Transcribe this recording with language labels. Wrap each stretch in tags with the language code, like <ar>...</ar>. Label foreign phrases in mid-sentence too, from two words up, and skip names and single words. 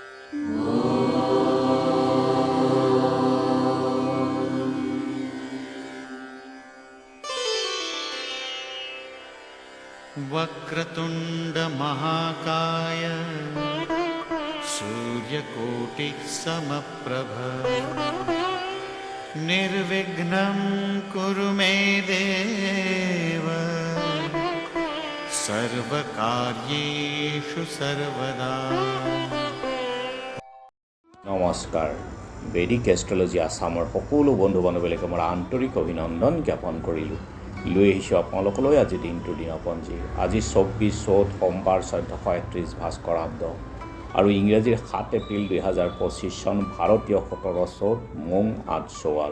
<sa>वक्रतुंड महाकाय सूर्यकोटिः समप्रभ निर्विघ्नं कुरु मे देव सर्वकार्येषु सर्वदा।</sa> <as>নমস্কাৰ। বেদিক এষ্ট্ৰলজি আছামৰ সকলো বন্ধু বান্ধৱীলৈকে মোৰ আন্তৰিক অভিনন্দন জ্ঞাপন কৰিলোঁ। লৈ আহিছোঁ আপোনালোকলৈ আজি দিনটোৰ দিনপঞ্জী। আজি 24 চ'ত সোমবাৰ 1431 ভাস্কৰাব্দ আৰু ইংৰাজীৰ 7 এপ্ৰিল 2025 চন ভাৰতীয় 17 চ'ত মোং 8 চোৱাল।</as>